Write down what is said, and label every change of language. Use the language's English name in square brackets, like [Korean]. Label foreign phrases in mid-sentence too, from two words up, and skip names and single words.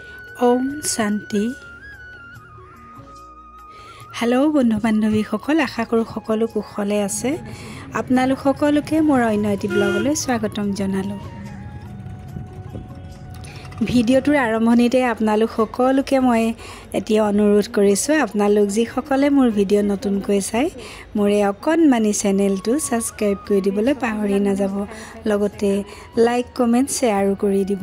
[Sanskrit] ओम शांति। [Assamese] হেলো বন্ধু বান্ধৱী সকল আশা কৰোঁ সকলো কুশলে আছে। আপোনালোক সকলোকে মোৰ অন্য এটি ব্লগলৈ স্বাগতম জনালোঁ। ভিডিঅ'টোৰ আৰম্ভণিতে আপোনালোক সকলোকে মই এতিয়া অনুৰোধ কৰিছোঁ, আপোনালোক যিসকলে মোৰ ভিডিঅ' নতুনকৈ চাই মোৰ এই অকণমানি চেনেলটো ছাবস্ক্ৰাইব কৰি দিবলৈ পাহৰি নাযাব, লগতে [English] like comment share [Assamese] কৰি দিব।